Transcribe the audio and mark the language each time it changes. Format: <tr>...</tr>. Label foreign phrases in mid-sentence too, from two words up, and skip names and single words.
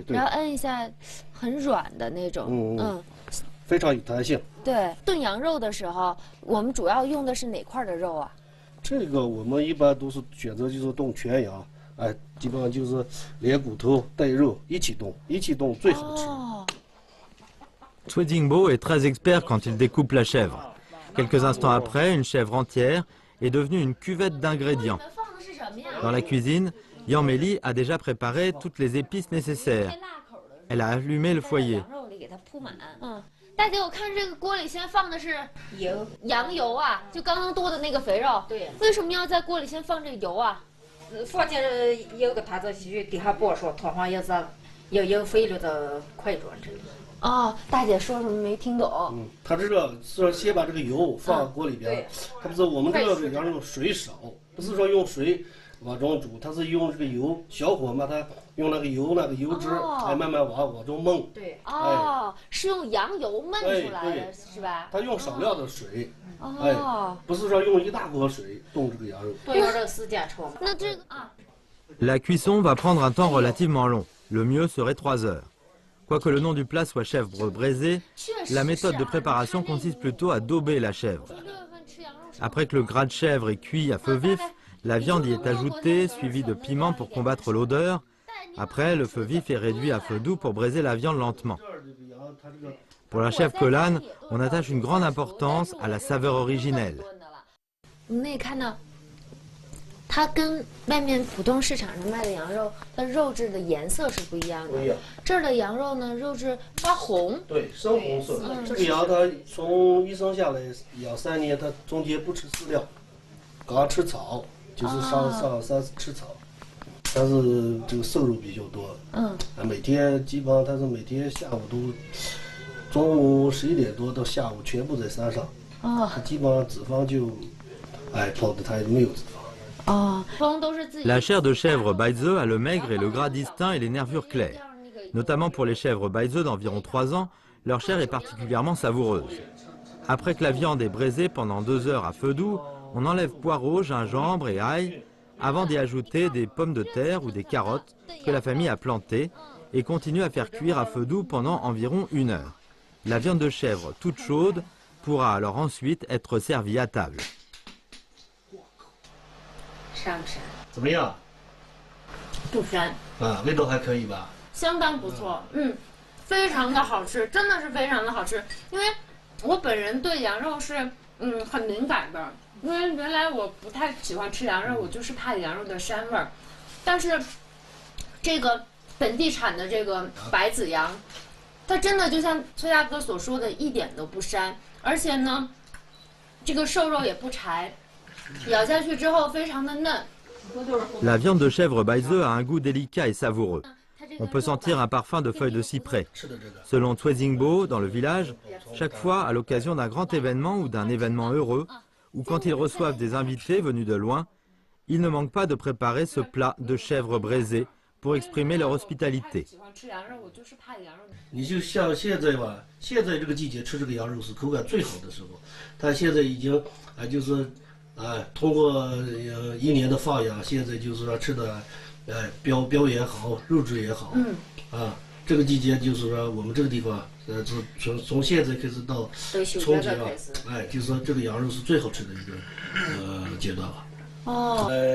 <zh>然后摁一下，很软的那种，非常有弹性。对，炖羊肉的时候，我们主要用的是哪块的肉啊？这个我们一般都是选择就是炖全羊，基本上就是连骨头带肉一起炖最好吃。</zh> <fr>Cui Jingbo est très expert quand il découpe la chèvre. Quelques instants après, une chèvre entière est devenue une cuvette d'ingrédients. Dans la cuisine, Yang Meli a déjà préparé toutes les épices nécessaires. Elle a allumé le foyer.</fr> <zh>大姐，我看这个锅里先放的是羊油啊，就刚刚剁的那个肥肉。对。为什么要在锅里先放这个油啊？放进有个它这去底下爆熟，通常也是有肥了的快转这个。哦，大姐说什么没听懂？他这个是先把这个油放锅里边，他不是我们这个羊肉水少，不是说用水往中煮，他是用这个油小火嘛，他用那个油脂，慢慢往中焖。对，是用羊油焖出来的，是吧？他用少量的水，不是说用一大锅水冻这个羊肉。那这个啊。</zh> <fr>La cuisson va prendre un temps relativement long. Le mieux serait 3 heures. Quoique le nom du plat soit chèvre braisée, la méthode de préparation consiste plutôt à dauber la chèvre. Après que le gras de chèvre est cuit à feu vif, la viande y est ajoutée, suivie de piment pour combattre l'odeur. Après, le feu vif est réduit à feu doux pour braiser la viande lentement. Pour la chèvre Colane, on attache une grande importance à la saveur originelle.</fr> <zh>它跟外面普通市场上卖的羊肉的肉质的颜色是不一样的。不一样。这儿的羊肉呢，肉质发红。对，深红色。这个羊它从一生下来养3年，它中间不吃饲料，刚吃草，就是上山吃草。但是这个瘦肉比较多。每天基本上它是每天下午都，中午11点多到下午全部在山上。它基本上脂肪就，跑的它没有脂肪。</zh> <fr>La chair de chèvre Baize a le maigre et le gras distinct et les nervures claires. Notamment pour les chèvres Baize d'environ 3 ans, leur chair est particulièrement savoureuse. Après que la viande est braisée pendant 2 heures à feu doux, on enlève poireaux, gingembre et ail avant d'y ajouter des pommes de terre ou des carottes que la famille a plantées et continue à faire cuire à feu doux pendant environ 1 heure. La viande de chèvre toute chaude pourra alors ensuite être servie à table.</fr> <zh>膻不膻？怎么样？不膻啊，味道还可以吧？相当不错，非常的好吃，真的是非常的好吃。因为我本人对羊肉是很敏感的，因为原来我不太喜欢吃羊肉，我就是怕羊肉的膻味儿。但是这个本地产的这个白子羊，它真的就像崔大哥所说的，一点都不膻，而且呢，这个瘦肉也不柴。 La viande de chèvre Baize a un goût délicat et savoureux. On peut sentir un parfum de feuilles de cyprès. Selon Twezingbo, dans le village, chaque fois à l'occasion d'un grand événement ou d'un événement heureux, ou quand ils reçoivent des invités venus de loin, ils ne manquent pas de préparer ce plat de chèvre braisée pour exprimer leur hospitalité. 你就像现在吧，现在这个季节吃这个羊肉是口感最好的时候，它现在已经就是。通过1年的放养，现在就是说吃的，膘也好，肉质也好，这个季节就是说我们这个地方，从现在开始到春节了，就是说这个羊肉是最好吃的一个阶段了。</zh>